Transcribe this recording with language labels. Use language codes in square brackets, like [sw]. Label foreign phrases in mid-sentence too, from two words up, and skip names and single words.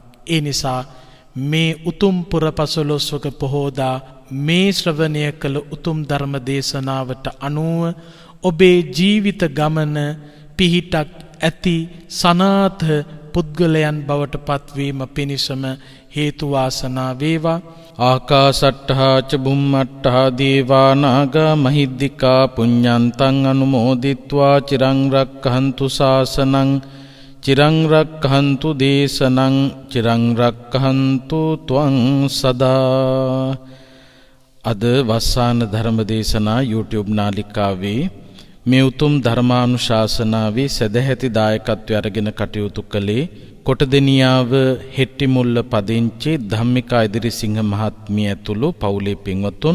[si] ඒ නිසා මේ උතුම් පුරපසළොස්වක පොහෝදා මේ ශ්‍රවණය කළ උතුම් ධර්ම දේශනාවට අනුව ඔබේ ජීවිත ගමන පිහිටක් ඇති සනාථ පුද්ගලයන් බවට පත්වීම පිණිසම හේතු වාසනා වේවා. [pi] ආකාසට්ඨා ච බුම්මට්ඨා දේවා නාග මහිද්దికා පුඤ්ඤන්තං අනුමෝදිත්වා චිරං රක්ඛන්තු ශාසනං චිරං රක්ඛන්තු දේශනං චිරං රක්ඛන්තු ත්වං සදා. [si] අද වස්සාන ධර්ම දේශනා YouTube නාලිකාවේ මේ උතුම් ධර්මානුශාසනාවේ සදැහැති දායකත්වය අරගෙන කටයුතු කළේ කොටදෙනියාව හෙට්ටිමුල්ල පදිංචි ධම්මිකා ඉදිරිසිංහ මහත්මිය ඇතුළු පවුලේ පින්වතුන්.